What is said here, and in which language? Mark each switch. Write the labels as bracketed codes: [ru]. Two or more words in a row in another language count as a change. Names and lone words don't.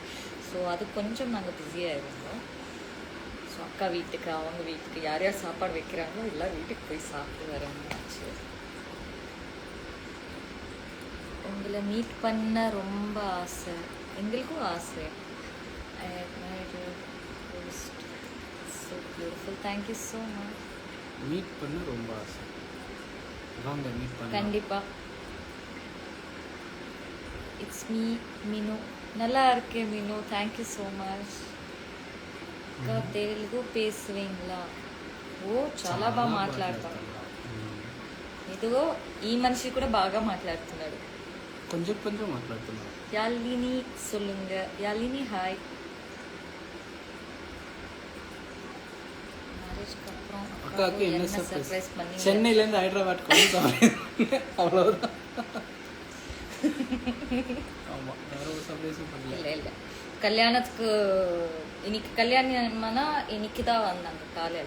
[ta] ஸோ அது கொஞ்சம் நாங்கள் பிஸியாக இருந்தோம். ஸோ அக்கா வீட்டுக்கு அவங்க வீட்டுக்கு யார் யார் சாப்பாடு வைக்கிறாங்களோ எல்லாம் வீட்டுக்கு போய் சாப்பிட்டு வரணும்னாச்சு. உங்களை மீட் பண்ண ரொம்ப ஆசை, எங்களுக்கும் ஆசை. [en] I admire your post. So beautiful. Thank you so much. [ta] மீட் பண்ண ரொம்ப ஆசை. வாங்க மீட் பண்ண. கண்டிப்பா. [en] It's me Minu. [ta] நல்லா இருக்கே மீனு. [en] Thank you so much. [ta] அக்கா தெலுங்கு பேசுவீங்களா? [te] ఓ చాలా బాగా మాట్లాడతాను. ఇదిగో ఈ మనిషి కూడా బాగా మాట్లాడుతున్నాడు. కొంచెం కొంచెం మాట్లాడుతున్నాడు. [ta] యాలిని சொல்லுங்க. యాలిని హాయ్. மேரேஜ்க்கு அப்புறம் அக்காவுக்கு என்ன சர்ப்ரைஸ் பண்ணீங்க? சென்னையிலேருந்து ஹைதராபாத்துக்கு வந்து அவ்வளோதான். ஆமாம், வேற ஒரு சர்ப்ரைஸும் பண்ணல. இல்லை கல்யாணத்துக்கு இன்னைக்கு கல்யாணம்னா இன்னைக்கு தான் வந்தாங்க காலையில்.